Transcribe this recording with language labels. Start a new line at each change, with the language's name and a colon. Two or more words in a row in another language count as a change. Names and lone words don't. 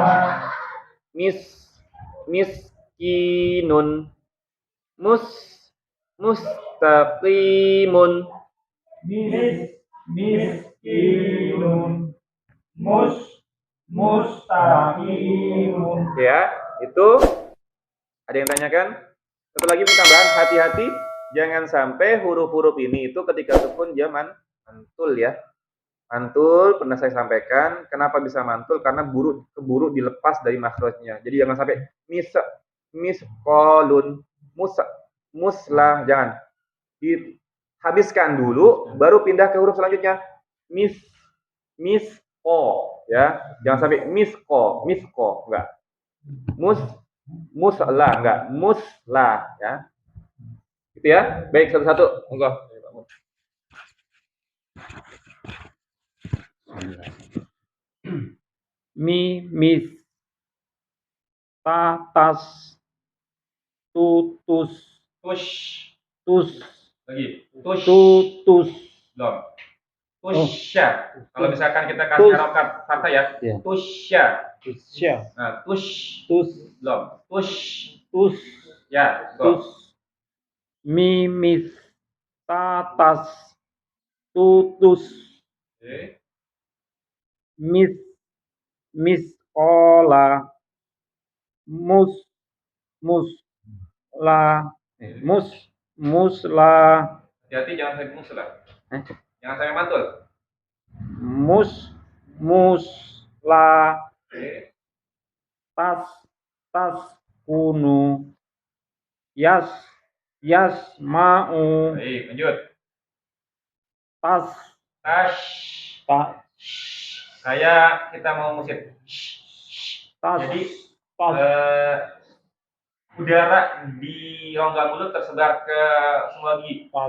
Arabic: Miskinun. Mustaqimun. Miskinun. mustaqimun.
Indonesian: Ya, itu ada yang tanyakan? Satu lagi tambahan, hati-hati jangan sampai huruf-huruf ini itu ketika sukun dia mantul ya. Mantul pernah saya sampaikan, kenapa bisa mantul? Karena keburu dilepas dari makhrajnya. Jadi jangan sampai misqalun, muslah, jangan. Dihabiskan dulu baru pindah ke huruf selanjutnya. Misko ya. Jangan sampai misko enggak. Muslah enggak, muslah ya. Gitu ya. Baik, satu-satu. Monggo. Mis, tas, tutus, tus, Lagi. tutus, Belum. Tusya. Kalau misalkan kita kasih harokat fathah ya. Tusya. Nah, tus. Belum. tus, Ya, tus, mimis, tatas, tutus, Oke.
Arabic: miskola, musla,
Indonesian: Hati-hati jangan sampai muslah. Jangan sampai mantul.
Arabic: musla,
Indonesian: Oke.
Arabic: tas kunu, yasma'u,
Indonesian: Baik, lanjut. tas, Kita mau musik. tas, Jadi udara di rongga mulut tersebar ke semua gigi.